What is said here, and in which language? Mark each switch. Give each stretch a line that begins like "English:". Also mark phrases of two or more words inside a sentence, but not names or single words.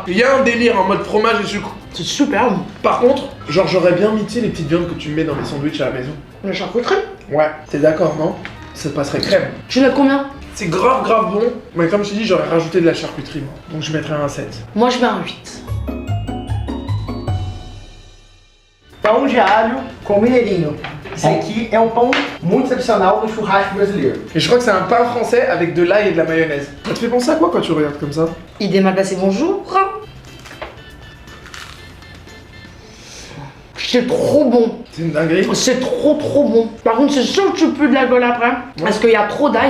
French: Il y a un délire en mode fromage et sucre. C'est super bon. Par contre, genre, j'aurais bien mis, tu sais, les petites viandes que tu mets dans les sandwichs à la maison. La charcuterie. Ouais. T'es d'accord, non? Ça passerait crème. Tu notes combien? C'est grave bon, mais comme je t'ai dit, j'aurais rajouté de la charcuterie, moi. Donc je mettrais un 7. Moi, je mets un 8.
Portuguese: Pão de alho com mineirinho. Esse aqui é um pão muito tradicional do churrasco brasileiro.
French: Et je crois que c'est un pain français avec de l'ail et de la mayonnaise. Ça te fait penser à quoi quand tu regardes comme ça? Idée mal placée, bonjour. C'est trop bon. C'est une dinguerie. C'est trop bon. Par contre, c'est sûr que tu pues de la gueule après. Parce qu'il y a trop d'ail.